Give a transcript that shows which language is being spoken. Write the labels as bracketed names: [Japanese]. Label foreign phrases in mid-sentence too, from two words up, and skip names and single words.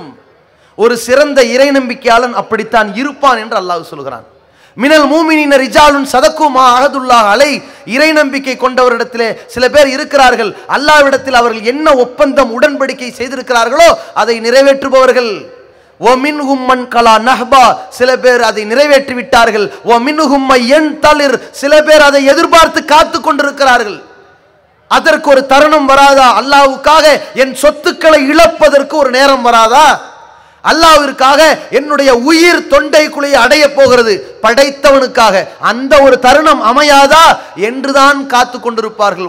[Tamil] ஒரு சிறந்த இறை நம்பிக்கையாளன் அப்படித்தான் இருப்பான் என்று அல்லாஹ் சொல்கிறான். [Arabic] من المؤمنين رجال صدقوا ما عاهدوا الله على. [Tamil] இறை நம்பிக்கை கொண்டவரிடத்திலே சில பேர் இருக்கிறார்கள், அல்லாஹ்விடத்தில் அவர்கள் என்ன ஒப்பந்தம் உடன்படிக்கை செய்திருக்கிறார்களோ அதை நிறைவேற்றுபவர்கள். [Arabic] وَمِنْهُمْ مَنْ قَلَى نَحْبًا. [Tamil] சில பேர் அதை நிறைவேற்றி விட்டார்கள். [Arabic] وَمِنْهُمْ مَنْ يَنْتَظِرُ. [Tamil] சில பேர் அதை எதிர்பார்த்து காத்து கொண்டிருக்கிறார்கள். அதற்கு ஒரு தருணம் வராதா? அல்லாஹ்வுக்காக என் சொத்துக்களை இழப்பதற்கு ஒரு நேரம் வராதா? அல்லாஹ்விற்காக என்னுடைய உயிர் தொண்டைக்குள்ளே அடைய போகிறது, படைத்தவனுக்காக அந்த ஒரு தருணம் அமையாதா என்றுதான் காத்து கொண்டிருப்பார்கள்.